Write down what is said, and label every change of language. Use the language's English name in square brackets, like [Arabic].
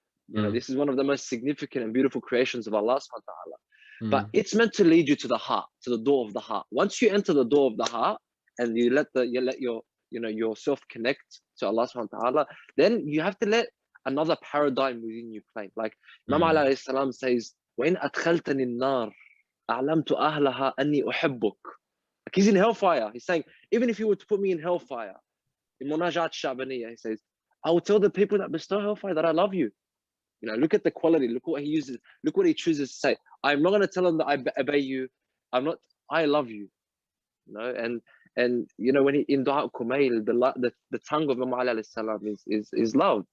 [English] You know, this is one of the most significant and beautiful creations of Allah subhanahu wa ta'ala. But it's meant to lead you to the heart, to the door of the heart. Once you enter the door of the heart and you let your, you know, yourself connect to Allah subhanahu wa ta'ala, then you have to let another paradigm within you play. Like Imam Ali alayhi salam says, [Arabic] وَإِنْ أَدْخَلْتَنِ النَّارِ أَعْلَمْتُ أَهْلَهَا أَنِّي أُحِبُّكَ. [English] Like he's in hellfire. He's saying, even if you were to put me in hellfire, in Munajat Shabaniyah, he says, I will tell the people that bestow hellfire that I love you. You know, look at the quality, look what he uses, look what he chooses to say. I'm not going to tell them that I obey you. I love you. You know, and you know, when he in Dua Kumail, the tongue of Imam Ali alayhi salam is love.